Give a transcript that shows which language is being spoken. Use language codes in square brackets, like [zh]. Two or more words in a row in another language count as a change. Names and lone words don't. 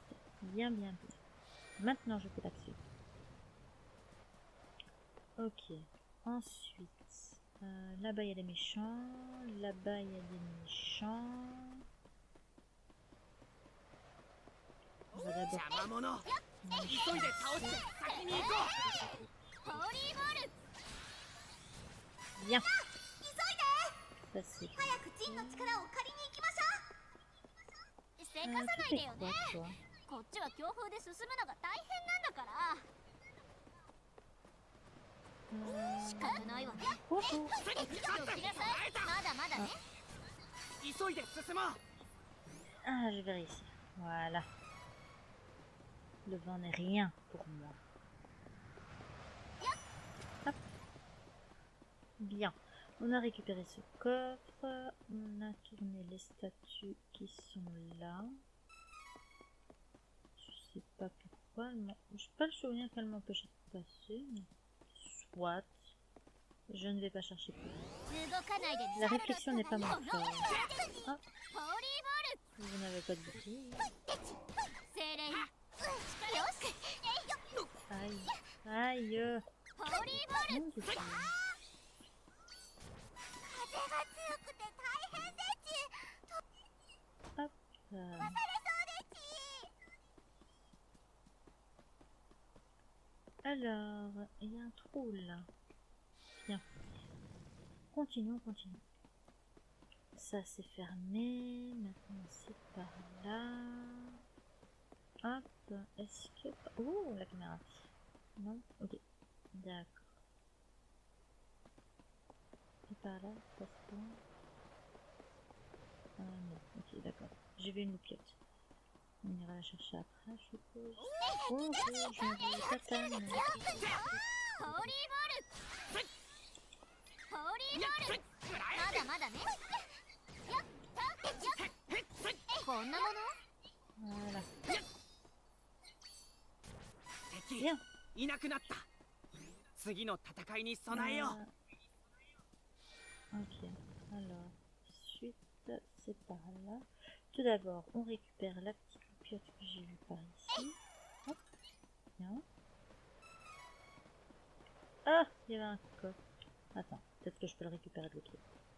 [fr] Bien, bien, bien. Maintenant, je peux l'action. Ok. Ensuite, là-bas il y a des méchants. Là-bas il y a des méchants. On va d'abord [ja] 邪魔者急いで倒して先に行こホーリーボール [fr] bien. [ja] 急いで [fr] Ça c'est. [ja] 早くジンの力を借りに行きましょうせかさな [fr] Tu [ja] いで [fr] fais [ja] よ [fr] quoi [ja] ね [fr] toi? [ja] こっちは強風で進むのが大変なんだから仕方ないわね [fr] Bonjour. [ja] うすぐに勝ってどきなさいまだまだね急いで進もう [fr] Ah, je vérifie. Voilà. Le vent n'est rien pour moi. Hop. Bien. On a récupéré ce coffre. On a tourné les statues qui sont là. Je sais pas pourquoi. Je n'ai pas le souvenir qu'elle m'empêchait de passer. Mais... Soit. Je ne vais pas chercher plus. [ja] 動かないで [fr] La réflexion n'est pas mon fort. [ja] ホーリーボール [fr] Vous n'avez pas de boutique. [ja] 精霊よよし [fr] Aïe. Aïe. [ja] ホーリーボール [fr] Mon Dieu. [ja] 風が強くて大変でち [fr] Hop. [ja] それそうでち [fr] Alors, il y a un trou là. Bien. continue, on continue. Ça c'est fermé. Maintenant c'est par là. Hop. Est-ce que... Oh, la caméra. Non. Ok. D'accord. Et par là, passe pas. Ah non. Ok, d'accord. J'ai vu une loupiote. On ira la chercher après, je suppose. Oh, j'ai un peu tatane. [ja] ホーリーボールホーリーボールまだまだねやったやっこんなもの [fr] Voilà. [ja] 敵 [fr] Bien. [ja] いなくなった。次の戦いに備えよう。 [fr] Ok. Alors, ensuite, c'est par là. Tout d'abord, on récupère la petite loupiote que j'ai vue par ici. Hop. Bien. Ah, il y avait un coffre. Attends, peut-être que je peux le récupérer de l'autre côté.